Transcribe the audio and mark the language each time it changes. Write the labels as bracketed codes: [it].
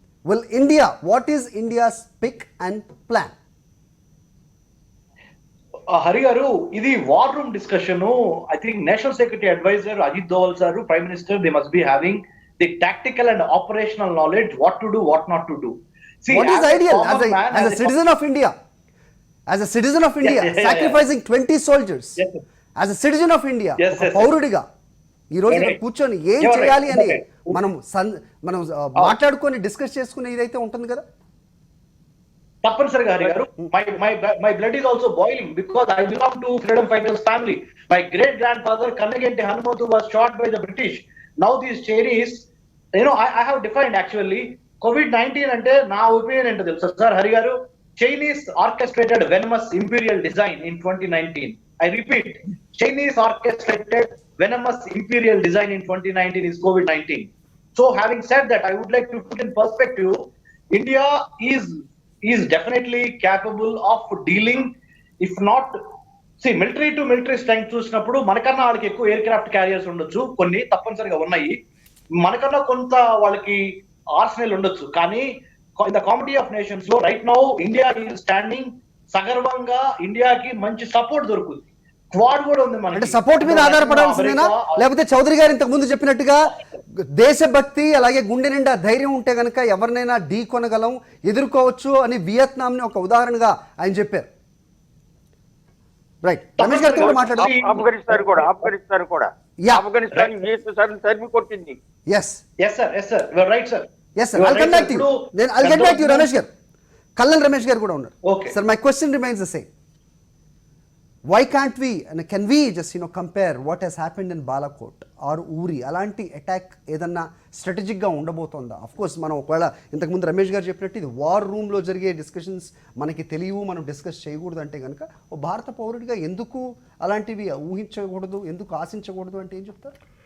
[en] Will India, what is India's pick and plan? [te] Hari గారు, ఇది war room discussion. [en] I think national security adviser Ajit Doval sir, prime minister, they must be having the tactical and operational knowledge, what to do, what not to do. What is ideal as a citizen of India? As a citizen of India, sacrificing 20 soldiers. Yes, as a citizen of India, Yes, [te] ఒక [en] yes, [te] పౌరుడిగా ఈ రోజు ఇక్కడ కూర్చొని ఏం చేయాలి అని [en] Okay. [te] మనం మాట్లాడుకొని డిస్కస్ చేసుకునే ఇదైతే ఉంటుంది కదా. తప్పనిసరిగా హరి గారు, [en] My blood is also boiling because I belong to freedom fighters family. My great grandfather Kannaganti Hanumanthu was shot by the British. Now these Chinese, I have defined actually COVID-19 [te] అంటే నా ఒపీనియన్ ఏంటో తెలుసా సార్ హరి గారు? [en] Chinese orchestrated venomous imperial design in 2019. I repeat, Chinese orchestrated venomous imperial design in 2019 is COVID-19. So having said that, I would like to put in perspective, India is definitely capable of dealing, if not, see, military to military strength [te] చూసినప్పుడు మనకన్నా వాళ్ళకి ఎక్కువ air craft carriers ఉండొచ్చు, కొన్ని తప్పనిసరిగా ఉన్నాయి. మనకన్నా కొంత వాళ్ళకి ఆర్సనల్ ఉండొచ్చు, కానీ [en] in the comity of nations లో right now India is standing [te] సగర్వంగా. ఇండియాకి మంచి సపోర్ట్ దొరుకుతుంది. క్వాడ్ కూడా ఉంది మనకి. అంటే సపోర్ట్ మీద ఆధారపడాల్సిందేనా, లేకపోతే చౌదరి గారు ఇంతకు ముందు చెప్పినట్టుగా దేశభక్తి అలాగే గుండె నిండా ధైర్యం ఉంటే గనక ఎవరినైనా ఢీ కొనగలం, ఎదుర్కోవచ్చు అని వియత్నాంని ఒక ఉదాహరణగా ఆయన చెప్పారు. రైట్, రమేష్ గారితో కూడా మాట్లాడారు. ఆఫ్ఘనిస్తాన్ కూడా ఆఫ్ఘనిస్తాన్ యుఎస్ తరిమి కొట్టింది. [en] Yes sir, you are right sir. Yes sir, I'll get back to you. Then I'll get back to you, Ramesh garu. [te] కల్లల్ Ramesh గారు కూడా ఉన్నారు. [en] Okay. Sir my question remains the same. Why can't we and can we just compare what has happened in Balakot or Uri? [te] అలాంటి attack ఏదన్నా స్ట్రాటజిక్గా ఉండబోతోందా? Of course మనం ఒకవేళ ఇంతకుముందు రమేష్ గారు చెప్పినట్టు ఇది వార్ రూమ్లో జరిగే డిస్కషన్స్ మనకి తెలియవు, మనం డిస్కస్ చేయకూడదు అంటే కనుక ఓ భారత పౌరుడిగా ఎందుకు అలాంటివి ఊహించకూడదు, ఎందుకు ఆశించకూడదు అంటే ఏం చెప్తారు?